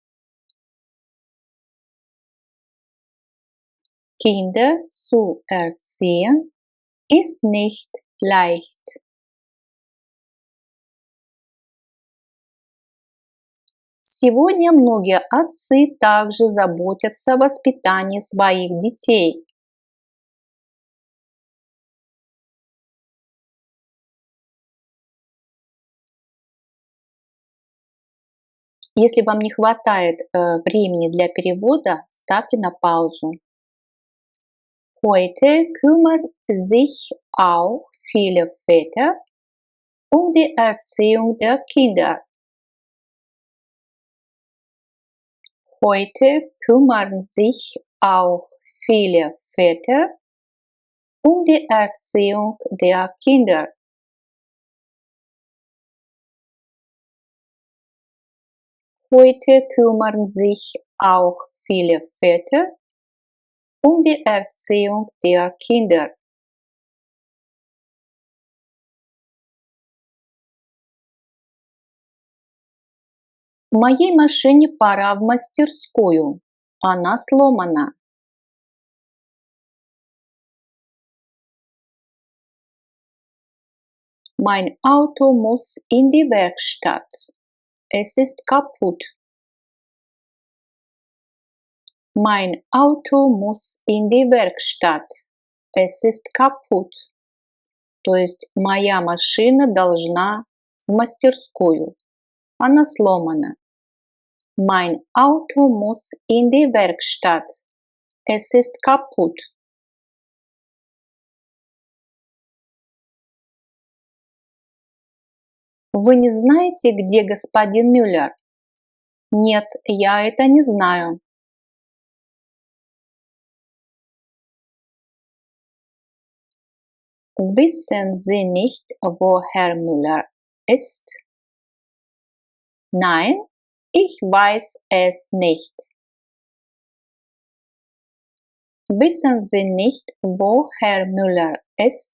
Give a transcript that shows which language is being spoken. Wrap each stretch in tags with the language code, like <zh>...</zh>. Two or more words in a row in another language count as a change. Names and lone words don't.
<de>Kinder zu erziehen ist nicht leicht.</de> <ru>Сегодня многие отцы также заботятся о воспитании своих детей. Если вам не хватает времени для перевода, ставьте на паузу.</ru> <de>Heute kümmern sich auch viele Väter um die Erziehung der Kinder. Heute kümmern sich auch viele Väter um die Erziehung der Kinder. Heute kümmern sich auch viele Väter um die Erziehung der Kinder.</de> <ru>Моей машине пора в мастерскую. Она сломана.</ru> <de>Mein Auto muss in die Werkstatt. Es ist kaputt. Mein Auto muss in die Werkstatt. Es ist kaputt.</de> <ru>То есть моя машина должна в мастерскую. Она сломана.</ru> <de>Mein Auto muss in die Werkstatt. Es ist kaputt.</de> <ru>Вы не знаете, где господин Мюллер? Нет, я это не знаю.</ru> <de>Wissen Sie nicht, wo Herr Müller ist? Nein, ich weiß es nicht. Wissen Sie nicht, wo Herr Müller ist?</de>